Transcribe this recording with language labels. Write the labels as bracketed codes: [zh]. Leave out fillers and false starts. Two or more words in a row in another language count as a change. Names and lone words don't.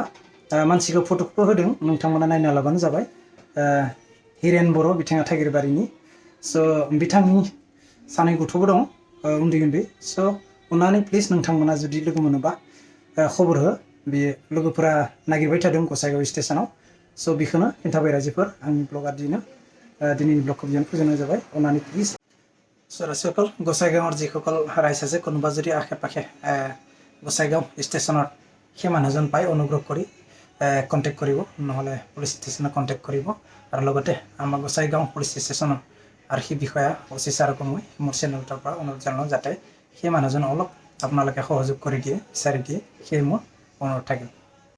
[brx] मानसिखौ फट'खौ होदों नोंथांमोना नायना लाबानो जाबाय हिरेन बर' बिथाङा थाइगिरबारिनि स' बिथांनि सानै गथ'बो दं उन्दै उन्दै स' अननानै प्लिज नोंथांमोना जुदि लोगो मोनोबा खबर हो बेयो लोगोफोरा नागिरबाय थादों गसाइगाव स्टेशनाव स' बेखौनो खिन्थाबाय रायजोफोर आंनि ब्लगा दिनैनि ब्लगखौ बेयावनो फोजोबनाय जाबाय अननानै प्लिज [as] सकल गसाइगाঁৱৰ যিসকল ৰাইজ আছে কোনোবা যদি আশে পাশে গসাইগাঁও ষ্টেচনত সেই মানুহজন পায় অনুগ্ৰহ কৰি কণ্টেক্ট কৰিব নহ'লে পুলিচ ষ্টেচনত কণ্টেক্ট কৰিব আৰু লগতে আমাৰ গসাইগাঁও পুলিচ ষ্টেচনৰ আৰক্ষী বিষয়া অচি ছাৰকো মই মোৰ চেনেলটোৰ পৰা অনুৰোধ জনাওঁ যাতে সেই মানুহজন অলপ আপোনালোকে সহযোগ কৰি দিয়ে বিচাৰি দিয়ে সেই মোৰ অনুৰোধ থাকিল